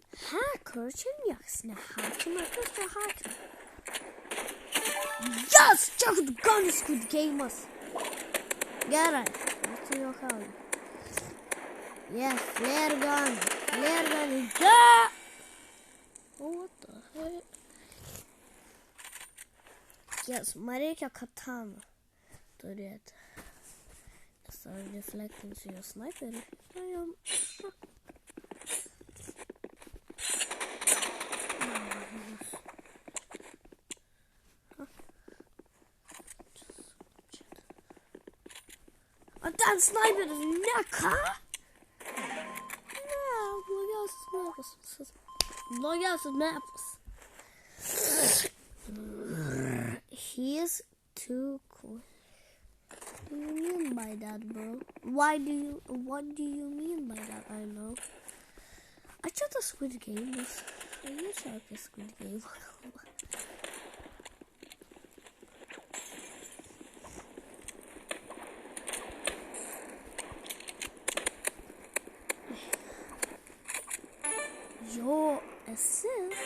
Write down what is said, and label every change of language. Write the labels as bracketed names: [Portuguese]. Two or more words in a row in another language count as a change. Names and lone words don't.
[Lithuanian] hacker, čia niekas nehakina, kas čia hakina? Yes, čia gan Squid Game'as. Gerai, aš tai juokauju. [English] Yes, flare gun, yeah! What the heck? Yes, [Lithuanian] man reikia kataną turėti. Nes aš deflektinsiu jo sniperį. O ten sniperis, ne ką? Blogiausias mapas. [English] He's too cool. What do you mean by that, bro? What do you mean by that? I know. [Lithuanian] I čia tas Squid Game'as. Jie čia apie Squid Game'ą kalba. [English] Yo, assist.